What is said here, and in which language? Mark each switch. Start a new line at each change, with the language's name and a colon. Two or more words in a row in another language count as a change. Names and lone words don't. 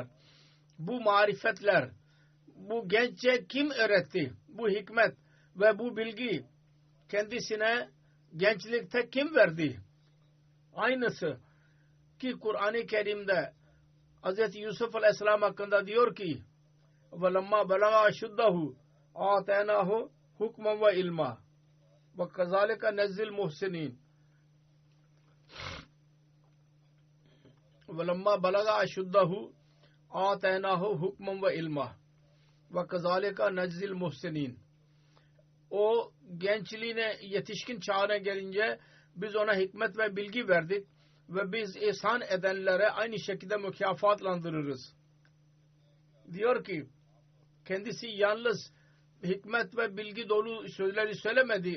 Turkish: Bu marifetler, bu genççe kim öğretti? Bu hikmet ve bu bilgi kendisine gençlikte kim verdi? Aynısı ki Kur'an-ı Kerim'de Hz. Yusuf Aleyhisselam hakkında diyor ki
Arabic: وَلَمَّا بَلَغَ أَشُدَّهُ آتَيْنَاهُ حُكْمًا وَإِلْمًا وَكَذَلِكَ نَجْزِي الْمُحْسِنِينَ وَلَمَّا بَلَغَ أَشُدَّهُ آتَيْنَاهُ حُكْمًا وَإِلْمًا وَكَذَلِكَ نَجْزِي الْمُحْسِنِينَ
Turkish: O gençliğine, yetişkin çağına gelince biz ona hikmet ve bilgi verdik ve biz ihsan edenlere aynı şekilde mükafatlandırırız. Diyor ki kendisi yalnız hikmet ve bilgi dolu sözleri söylemedi.